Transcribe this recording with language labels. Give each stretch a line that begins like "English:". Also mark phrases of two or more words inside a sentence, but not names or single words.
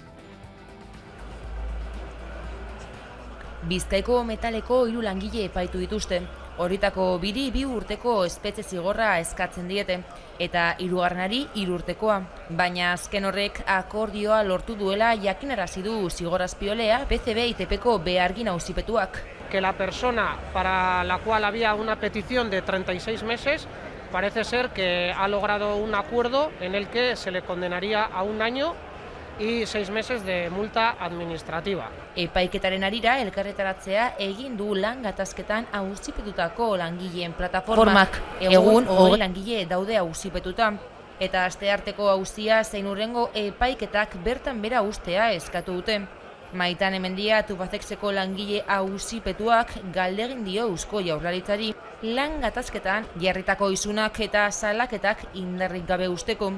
Basque: Bizkaiko metaleko 3 langile epaitu dituzte. Horitako 2 urteko espetxe zigorra eskatzen diete, eta 3. 3 urtekoa. Baina azken horrek akordioa lortu duela jakinarazi du zigor-azpiolea PCB-ITPko behargin auzipetuak.
Spanish: Que la persona para la cual había una petición de 36 meses parece ser que ha logrado un acuerdo en el que se le condenaría a 1 año y 6 meses de multa administrativa.
Basque: Epaiketaren arira elkarretaratzea egin du lan gatazketan auzipetutako langileen plataformak. Egun 20 langile daude auzipetuta. Eta astearteko auzia zein hurrengo epaiketak bertan bera ustea eskatu dute. Maitan Hemendia Tubacexeko langile auzipetuak galdegin dio Eusko Jaurlaritzari lan gatazketan jarritako isunak eta salaketak indarrik gabe usteko.